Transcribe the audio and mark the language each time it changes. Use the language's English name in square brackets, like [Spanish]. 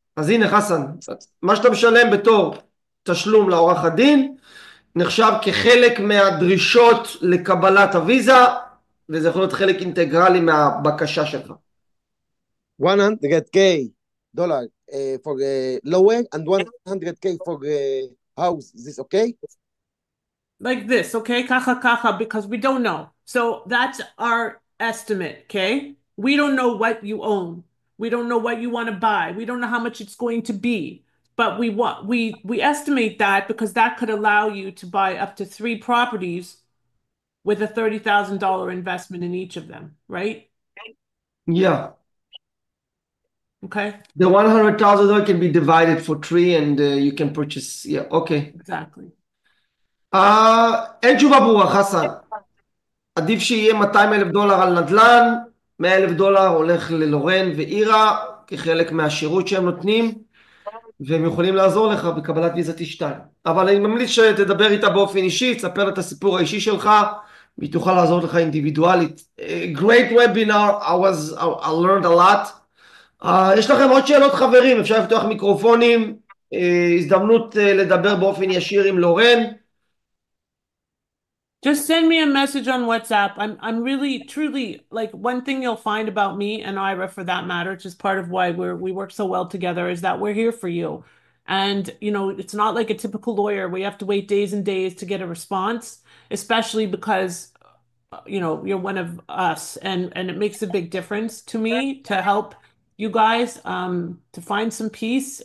[Hebrew] אז הנה חסן, מה שאתה משלם בתור תשלום לעורך הדין נחשב כחלק מהדרישות לקבלת הוויזה, וזה יכול להיות חלק אינטגרלי מהבקשה שלך. [English] $100K for lower and $100K for house. Is this okay? Like this, okay? Kacha, because we don't know. So that's our estimate, okay? We don't know what you own. We don't know what you want to buy. We don't know how much it's going to be. But we estimate that because that could allow you to buy up to 3 properties with a $30,000 investment in each of them, right? Yeah. Okay? The $100,000 can be divided for 3 and you can purchase. Yeah, okay. Exactly. [Hebrew] אין תשובה ברורה, חסן. עדיף שיהיה $200,000 על נדלן, $100,000 הולך ללורן ואירה כחלק מהשירות שהם נותנים, והם יכולים לעזור לך בקבלת ויזת E2. אבל אני ממליץ שתדבר איתה באופן אישי, תספר את הסיפור האישי שלך, והיא תוכל לעזור לך אינדיבידואלית. [English] Great webinar, I learned a lot. [Hebrew] יש לכם עוד שאלות חברים, אפשר לפתוח מיקרופונים, הזדמנות לדבר באופן ישיר עם לורן. [English] Just send me a message on WhatsApp. I'm really truly like one thing you'll find about me and Ira for that matter, which is part of why we work so well together, is that we're here for you. And it's not like a typical lawyer where you have to wait days and days to get a response, especially because you're one of us and it makes a big difference to me to help you guys to find some peace.